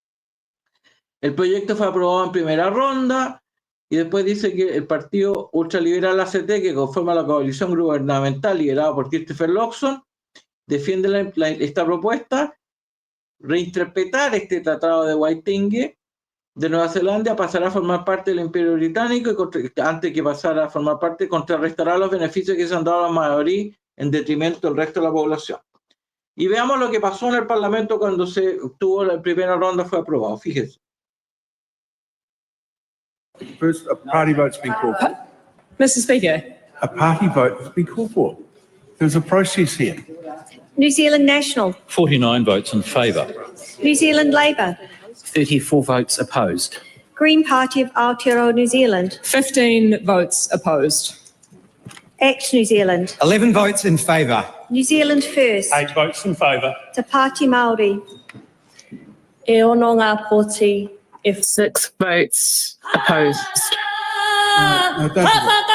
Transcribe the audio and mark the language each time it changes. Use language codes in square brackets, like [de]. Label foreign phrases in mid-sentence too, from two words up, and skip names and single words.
[es] El proyecto fue aprobado en primera ronda y después dice que el partido ultraliberal ACT, que conforma la coalición gubernamental liderada por Christopher Luxon, defiende esta propuesta, reinterpretar este tratado de Waitangi de Nueva Zelanda, pasará a formar parte del Imperio Británico y antes que pasara a formar parte, contrarrestará los beneficios que se han dado a los maorí en detrimento del resto de la población. Y veamos lo que pasó en el Parlamento cuando se tuvo la primera ronda, fue aprobado. Fíjense. [en] First, a party vote's been called for. Mr. Speaker. A party vote has been called for. There's a process here. New Zealand National. 49 votes in favour. New Zealand Labour. 34 votes opposed. Green Party of Aotearoa New Zealand. 15 votes opposed. ACT New Zealand. 11 votes in favour. New Zealand First. 8 votes in favour. Te Pāti Māori. [mi] E ono ngā pōti, [en] if 6 votes opposed. No, don't do